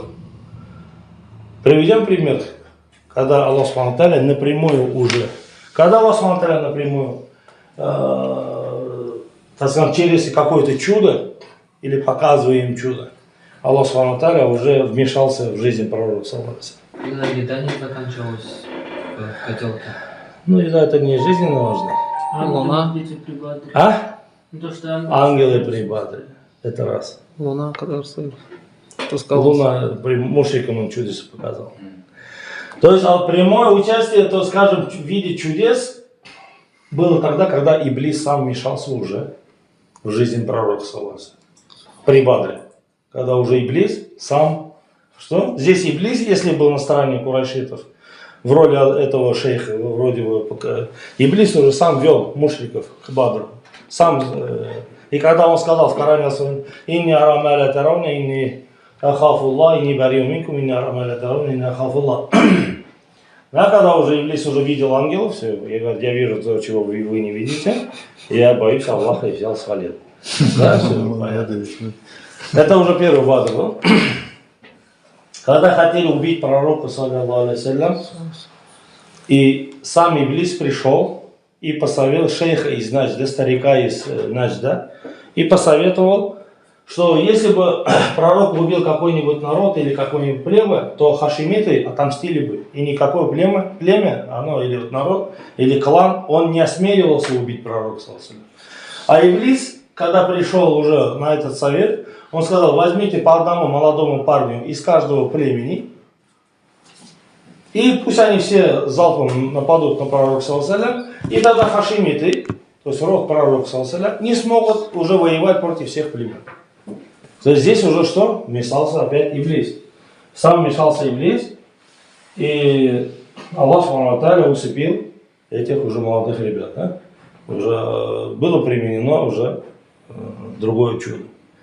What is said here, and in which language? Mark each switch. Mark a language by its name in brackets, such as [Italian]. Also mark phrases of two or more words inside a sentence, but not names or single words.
[Russian] Приведем пример. Когда Аллах [Arabic] سبحانه وتعالى [Russian] напрямую уже, напрямую, так скажем, через какое-то чудо, или показывая им чудо, Аллах [Arabic] سبحانه وتعالى [Russian] уже вмешался в жизнь пророка, [Arabic] صلى الله عليه وسلم. [Russian] Когда еда не заканчивалась в котелке. Ну, еда это не жизненно важно. Луна. А? То, что Ангелы прибадри. Это раз. Луна, которая стоит. Луна мушрикам он чудеса показал. То есть прямое участие, то скажем, в виде чудес было тогда, когда Иблис сам вмешался уже в жизнь пророка, [Arabic] صلى الله عليه وسلم. [Russian] При Бадре. Когда уже Иблис сам... Что? Здесь Иблис, если был на стороне курайшитов, в роли этого шейха, вроде бы, Иблис уже сам вел мушриков к Бадру. Сам, и когда он сказал в Коране: [Arabic] «إني أرى ما لا ترون إني أخاف الله إني بريء منكم إني أرى ما لا ترون إني أخاف الله». [Russian] Да, когда уже Иблис уже видел ангелов, все, я говорю: я вижу то, чего вы не видите, я боюсь Аллаха, и взял свалил. Да, все, понятно. Это уже первый Бадр был. Когда хотели убить пророка, [Arabic] صلى الله عليه وسلم, [Russian] и сам Иблис пришел и посоветовал шейха из Наджда, старика из Наджда, и посоветовал, что если бы пророк убил какой-нибудь народ или какое-нибудь племя, то хашимиты отомстили бы. И никакое племя, оно или народ, или клан, он не осмеливался убить пророка, [Arabic] صلى الله عليه وسلم. [Russian] А Иблис, когда пришел уже на этот совет, он сказал: возьмите по одному молодому парню из каждого племени, и пусть они все залпом нападут на пророка, [Arabic] صلى الله عليه وسلم, [Russian] и тогда хашимиты, то есть род пророка, [Arabic] صلى الله عليه وسلم, [Russian] не смогут уже воевать против всех племен. То есть здесь уже что? Вмешался опять Иблис. Сам вмешался Иблис, и Аллах [Arabic] سبحانه وتعالى [Russian] усыпил этих уже молодых ребят. Да? Уже было применено уже другое чудо.